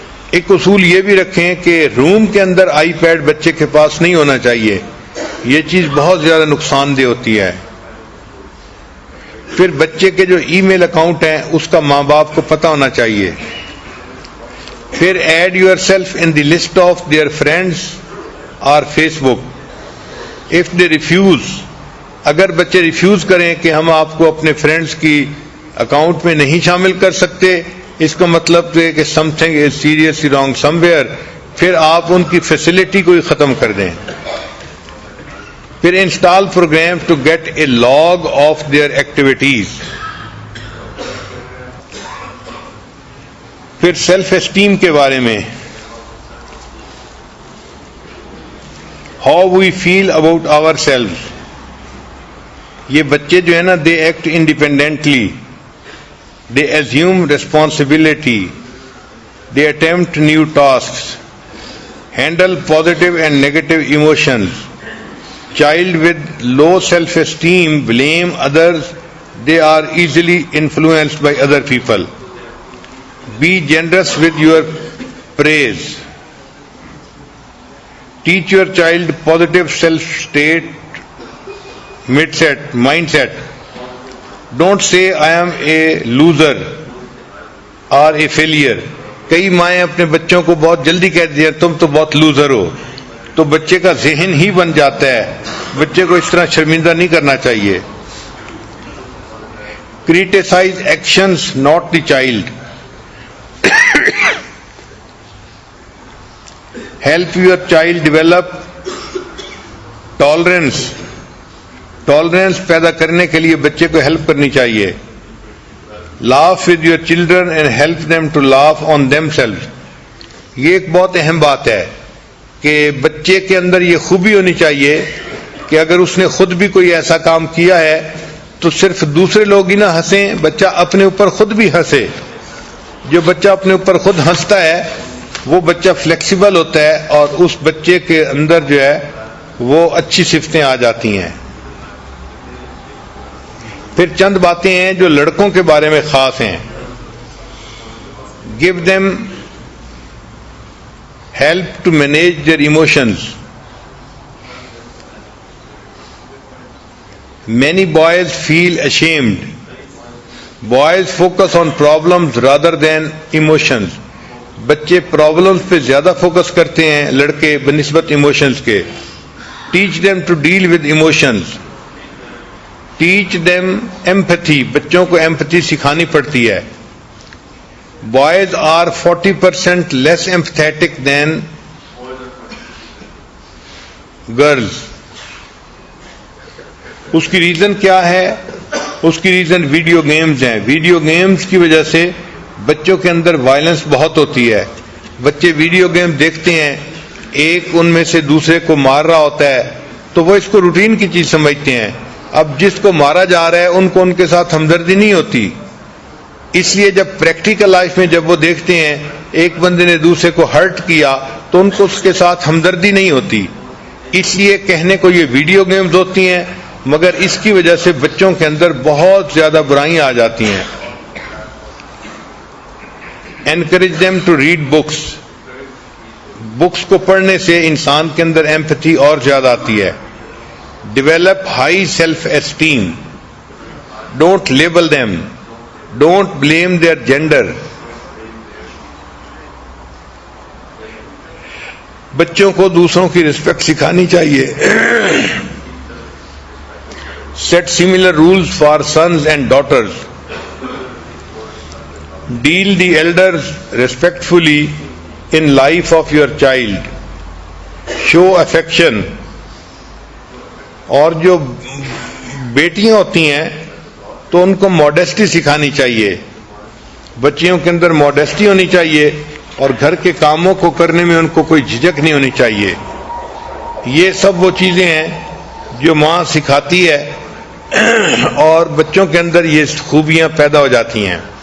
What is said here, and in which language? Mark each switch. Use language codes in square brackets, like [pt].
[ur] ایک اصول یہ بھی رکھیں کہ روم کے اندر آئی پیڈ بچے کے پاس نہیں ہونا چاہیے، یہ چیز بہت زیادہ نقصان دہ ہوتی ہے. پھر بچے کے جو ای میل اکاؤنٹ ہیں اس کا ماں باپ کو پتہ ہونا چاہیے. [en] پھر add yourself in the list of their friends [ur] اور [en] Facebook if they refuse. [ur] اگر بچے ریفیوز کریں کہ ہم آپ کو اپنے فرینڈس کی اکاؤنٹ میں نہیں شامل کر سکتے، اس کا مطلب ہے کہ [en] something is seriously wrong somewhere, [ur] پھر آپ ان کی فیسلٹی کو ہی ختم کر دیں. پھر [en] Install program to get a log of their activities. [ur] پھر [en] self esteem [ur] کے بارے میں، [en] How we feel about our self. [ur] یہ بچے جو ہے نا، [en] They act independently, they assume responsibility, they attempt new tasks, handle positive and negative emotions. Child with low self-esteem blame others, they are easily influenced by other people. Be generous with your praise. Teach your child positive self-state mindset. Don't say I am a loser or a failure. [ur] کئی مائیں اپنے بچوں کو بہت جلدی کہہ دیا تم تو بہت لوزر ہو، تو بچے کا ذہن ہی بن جاتا ہے. بچے کو اس طرح شرمندہ نہیں کرنا چاہیے. [en] Criticize actions, not the child. Help your child develop tolerance. [ur] Tolerance پیدا کرنے کے لیے بچے کو ہیلپ کرنی چاہیے. [en] Laugh with your children and help them to laugh on themselves. [ur] یہ ایک بہت اہم بات ہے کہ بچے کے اندر یہ خوبی ہونی چاہیے کہ اگر اس نے خود بھی کوئی ایسا کام کیا ہے تو صرف دوسرے لوگ ہی نہ ہنسیں، بچہ اپنے اوپر خود بھی ہنسے. جو بچہ اپنے اوپر خود ہنستا ہے وہ بچہ فلیکسیبل ہوتا ہے اور اس بچے کے اندر جو ہے وہ اچھی صفتیں آ جاتی ہیں. پھر چند باتیں ہیں جو لڑکوں کے بارے میں خاص ہیں. [en] Give them help to manage their emotions. Many boys feel ashamed. Boys focus on problems rather than emotions. [ur] بچے پرابلمز پہ زیادہ فوکس کرتے ہیں لڑکے بنسبت ایموشنز کے. [en] Teach them to deal with emotions. Teach them empathy. [ur] بچوں کو empathy سکھانی پڑتی ہے. [en] Boys are 40% less empathetic than girls. [ur] اس کی ریزن کیا ہے؟ اس کی ریزن ویڈیو گیمز ہیں. ویڈیو گیمز کی وجہ سے بچوں کے اندر وائلنس بہت ہوتی ہے. بچے ویڈیو گیم دیکھتے ہیں، ایک ان میں سے دوسرے کو مار رہا ہوتا ہے تو وہ اس کو روٹین کی چیز سمجھتے ہیں. اب جس کو مارا جا رہا ہے ان کو ان کے ساتھ ہمدردی نہیں ہوتی. اس لیے جب پریکٹیکل لائف میں جب وہ دیکھتے ہیں ایک بندے نے دوسرے کو ہرٹ کیا تو ان کو اس کے ساتھ ہمدردی نہیں ہوتی. اس لیے کہنے کو یہ ویڈیو گیمز ہوتی ہیں، مگر اس کی وجہ سے بچوں کے اندر بہت زیادہ برائیاں آ جاتی ہیں. [en] Encourage them to read books. [ur] Books کو پڑھنے سے انسان کے اندر ایمپتھی اور زیادہ آتی ہے. [en] Develop high self-esteem. Don't label them. Don't blame their gender. [ur] بچوں کو دوسروں کی رسپیکٹ سکھانی چاہیے. [en] Set similar rules for sons and daughters. Deal the elders respectfully in life of your child. Show affection. [ur] اور جو بیٹیاں ہوتی ہیں تو ان کو ماڈیسٹی سکھانی چاہیے. بچیوں کے اندر ماڈیسٹی ہونی چاہیے اور گھر کے کاموں کو کرنے میں ان کو کوئی جھجک نہیں ہونی چاہیے. یہ سب وہ چیزیں ہیں جو ماں سکھاتی ہے اور بچوں کے اندر یہ خوبیاں پیدا ہو جاتی ہیں.